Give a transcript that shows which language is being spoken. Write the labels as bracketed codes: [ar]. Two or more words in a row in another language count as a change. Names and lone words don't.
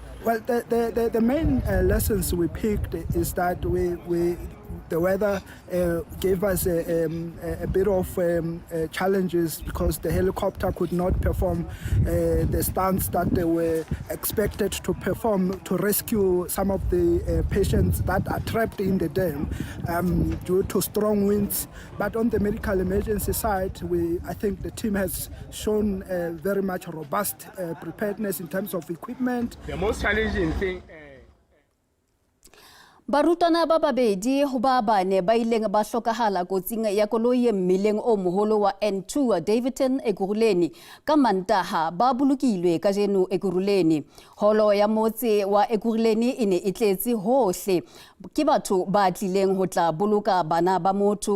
[en] Well, the main lessons we picked is that The weather gave us a bit of challenges because the helicopter could not perform the stunts that they were expected to perform to rescue some of the patients that are trapped in the dam due to strong winds. But on the medical emergency side, I think the team has shown very much robust preparedness in terms of equipment. The most challenging thing. [st] Barutwana ba babedi ho ba bane ba ileng ba hlokahala kotsing ya koloi mmileng o moholo wa N2 Davidton Ekurhuleni ka Mantaha ba bolokilwe kajeno Ekurhuleni. Holo ya motse wa Ekurhuleni e ne e tletse hohle ke batho ba tlileng ho tla boloka bana ba motho.